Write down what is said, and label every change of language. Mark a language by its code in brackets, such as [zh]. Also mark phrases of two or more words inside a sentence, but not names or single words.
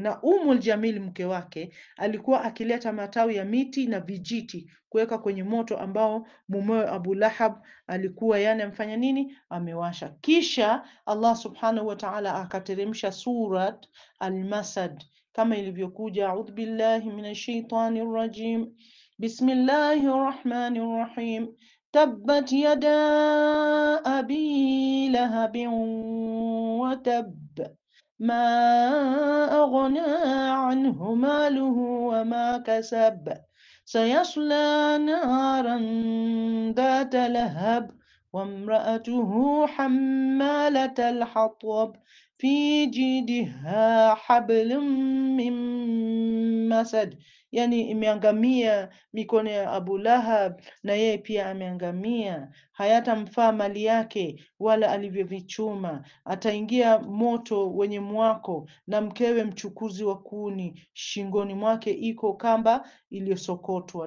[sw] Na Jamil mke wake alikuwa akileta matawi ya miti na vijiti kuweka kwenye moto ambao mumewe Abu Lahab alikuwa yani amfanya nini? Amewasha. Kisha Allah [ar] سبحانه وتعالى [sw] akateremsha surat Al-Masad kama ilivyokuja, [ar] أعوذ بالله من الشيطان الرجيم، بسم الله الرحمن الرحيم، تبت يدا أبي لهب وتب ما أغنى عنه ماله وما كسب سيصلى نارا ذات لهب وامرأته حمالة الحطب في جيدها حبل من مسد. [sw] Yani imeangamia mikono ya Abu Lahab na yeye pia ameangamia, hayatamfaa mali yake wala alivyovichuma. Ataingia moto wenye mwako na mkewe mchukuzi wa kuni, shingoni mwake iko kamba iliyosokotwa.